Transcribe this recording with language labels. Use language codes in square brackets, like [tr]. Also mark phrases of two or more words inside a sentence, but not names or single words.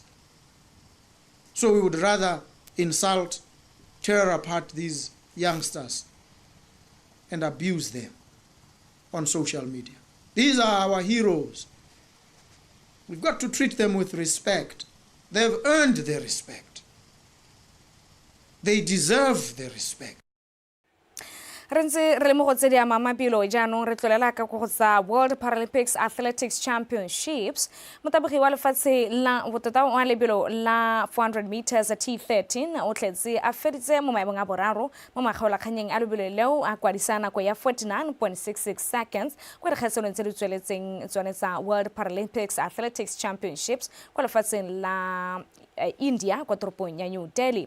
[en] So we would rather insult, tear apart these youngsters and abuse them on social media. These are our heroes. We've got to treat them with respect. They've earned their respect. They deserve their respect. [tn] Re ntse re le mo go tse di ama mapilo jaanong re tlolela ka go tsa World Paralympics Athletics Championships. Motabogi wa lefatshe la botota wa lebelo la 400 meters T13 o tletse a feditse mo maemong a boraro mo magaolakganyeng a lebelo leo a kwadisa nako ya 49.66 seconds kwa dikgaisano tse di tsweletseng tsone tsa World Paralympics Athletics Championships kwa lefatsheng la India kwa toropong ya New Delhi.